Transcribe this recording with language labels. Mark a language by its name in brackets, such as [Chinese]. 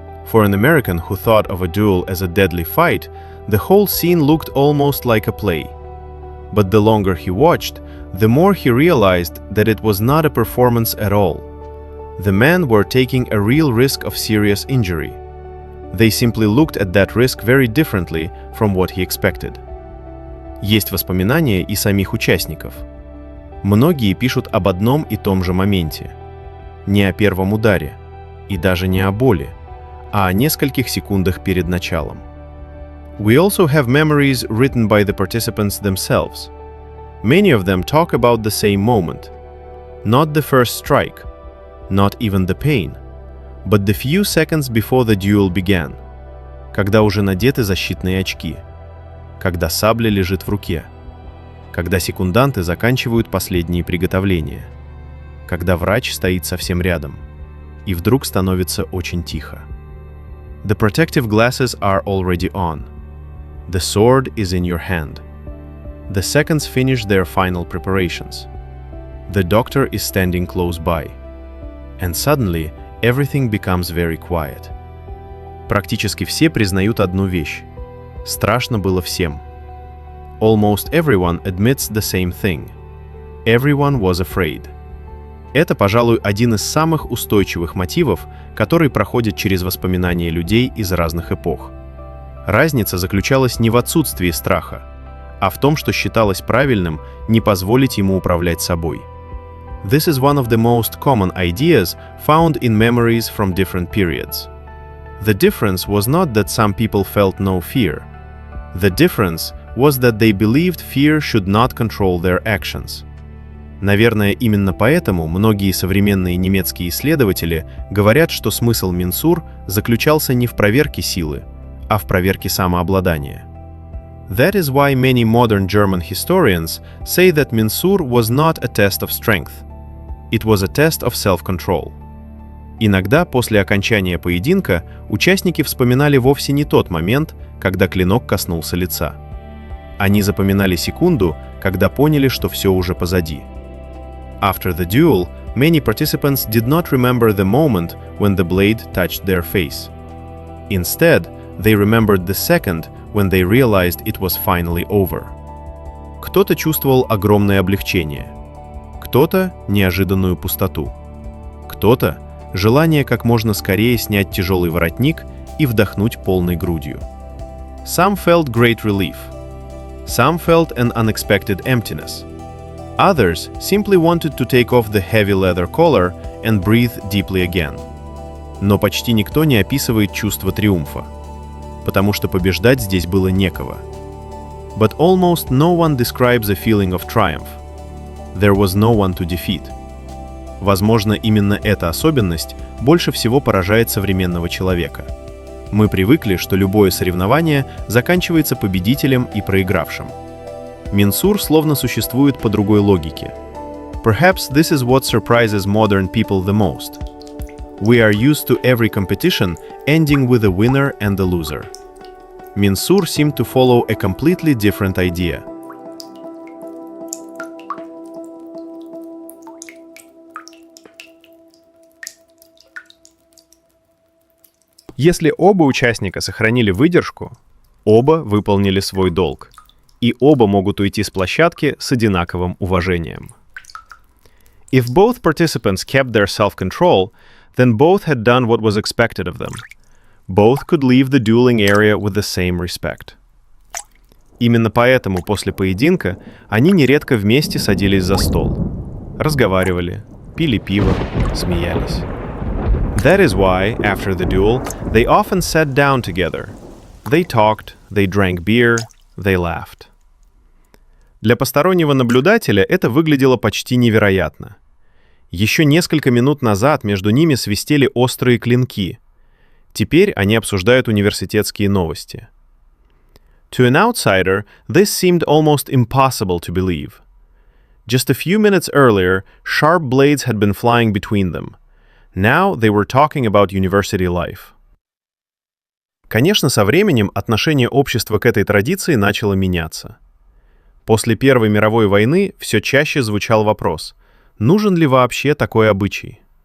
[English] For an American who thought of a duel as a deadly fight, the whole scene looked almost like a play. But the longer he watched, the more he realized that it was not a performance at all. The men were taking a real risk of serious injury. They simply looked at that risk very differently from what he expected. [Russian] Есть воспоминания и самих участников. Многие пишут об одном и том же моменте. Не о первом ударе, и даже не о боли, а о нескольких секундах перед началом. [English] We also have memories written by the participants themselves. Many of them talk about the same moment. Not the first strike, not even the pain, but the few seconds before the duel began, [Russian] когда уже надеты защитные очки, когда сабля лежит в руке, когда секунданты заканчивают последние приготовления, когда врач стоит совсем рядом, и вдруг становится очень тихо. [English] The protective glasses are already on. The sword is in your hand. The seconds finish their final preparations. The doctor is standing close by. And suddenly, everything becomes very quiet. [Russian] Практически все признают одну вещь. Страшно было всем. [English] Almost everyone admits the same thing. Everyone was afraid. [Russian] Это, пожалуй, один из самых устойчивых мотивов, который проходит через воспоминания людей из разных эпох. Разница заключалась не в отсутствии страха, а в том, что считалось правильным не позволить ему управлять собой. [English] This is one of the most common ideas found in memories from different periods. The difference was not that some people felt no fear. The difference was that they believed fear should not control their actions. [Russian] Наверное, именно поэтому многие современные немецкие исследователи говорят, что смысл Минсур заключался не в проверке силы, а в проверке самообладания. [English] That is why many modern German historians say that Minsour was not a test of strength. It was a test of self-control. [Russian] Иногда после окончания поединка участники вспоминали вовсе не тот момент, когда клинок коснулся лица. Они запоминали секунду, когда поняли, что все уже позади. [English] After the duel, many participants did not remember the moment when the blade touched their face. Instead, they remembered the second when they realized it was finally over. [Russian] Кто-то чувствовал огромное облегчение, кто-то — неожиданную пустоту, кто-то — желание как можно скорее снять тяжелый воротник и вдохнуть полной грудью. [English] Some felt great relief. Some felt an unexpected emptiness. Others simply wanted to take off the heavy leather collar and breathe deeply again. [Russian] Но почти никто не описывает чувство триумфа, потому что побеждать здесь было некого. [English] But almost no one describes a feeling of triumph. There was no one to defeat. [Russian] Возможно, именно эта особенность больше всего поражает современного человека. Мы привыкли, что любое соревнование заканчивается победителем и проигравшим. Минсур словно существует по другой логике. [English] Perhaps this is what surprises modern people the most. We are used to every competition ending with a winner and a loser. Минсур seemed to follow a completely different idea. [Russian] Если оба участника сохранили выдержку, оба выполнили свой долг, и оба могут уйти с площадки с одинаковым уважением. [English] If both participants kept their self-control, then both had done what was expected of them. Both could leave the dueling area with the same respect. [Russian] Именно поэтому после поединка они нередко вместе садились за стол, разговаривали, пили пиво, смеялись. [English] That is why, after the duel, they often sat down together. They talked, they drank beer, they laughed. [Russian] Для постороннего наблюдателя это выглядело почти невероятно. Еще несколько минут назад между ними свистели острые клинки. Теперь они обсуждают университетские новости. [English] To an outsider, this seemed almost impossible to believe. Just a few minutes earlier, sharp blades had been flying between them. Now they were talking about university life. [Russian] Конечно, со временем отношение общества к этой традиции начало меняться. После Первой мировой войны все чаще звучал вопрос, нужен ли вообще такой обычай?